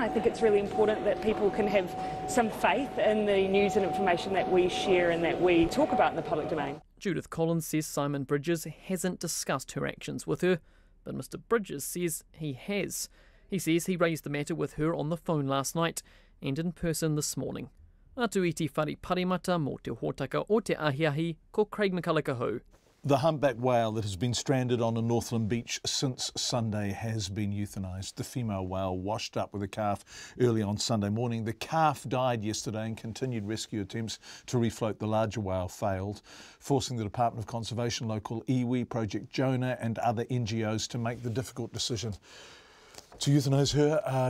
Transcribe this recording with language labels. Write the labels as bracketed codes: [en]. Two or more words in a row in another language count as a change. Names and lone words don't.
[en] I think it's really important that people can have some faith in the news and information that we share and that we talk about in the public domain. Judith Collins says Simon Bridges hasn't discussed her actions with her, but Mr Bridges says he has. He says he raised the matter with her on the phone last night and in person this morning. [mi] Atu iti whare parimata mō te hōtaka o te ahiahi ko Craig McCulloch. [en] The humpback whale that has been stranded on a Northland beach since Sunday has been euthanized. The female whale washed up with a calf early on Sunday morning. The calf died yesterday and continued rescue attempts to refloat the larger whale failed, forcing the Department of Conservation, local iwi, Project Jonah and other NGOs to make the difficult decision to euthanize her.